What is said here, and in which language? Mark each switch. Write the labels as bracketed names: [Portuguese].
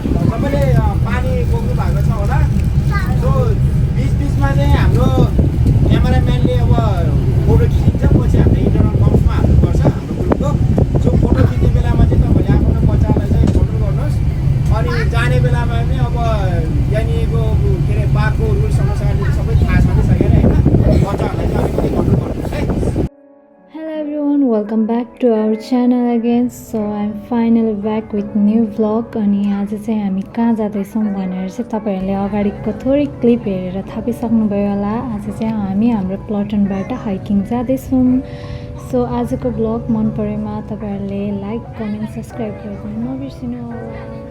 [Nepali] सबैले पानी बोक्नु भएको छ होला सो बिचमा चाहिँ हाम्रो क्यामेराम्यानले अब फोटो खिचिन्छ पछि हामीले इन्टरनल बक्समा हाल्नुपर्छ हाम्रो ग्रुपको सो फोटो खिच्ने बेलामा चाहिँ तपाईँले आफ्नो बच्चालाई चाहिँ कन्ट्रोल गर्नुहोस् अनि जाने बेलामा पनि अब यहाँनिरको के अरे पार्कको रुल्स अनुसार सबै थाहा छँदैसकेर होइन बच्चाहरूलाई चाहिँ अलिकति कन्ट्रोल गर्नुहोस् है [English] Hello everyone, welcome back to our channel again. So I'm finally back with new vlog. [Nepali] अनि आज चाहिँ हामी कहाँ जाँदैछौँ भनेर चाहिँ तपाईँहरूले अगाडिको थोरै क्लिप हेरेर थापिसक्नुभयो होला. आज चाहिँ हामी हाम्रो प्लटनबाट हाइकिङ जाँदैछौँ. सो आजको भ्लग मन परेमा तपाईँहरूले लाइक कमेन्ट सब्सक्राइब गर्नु नबिर्सिनु होला.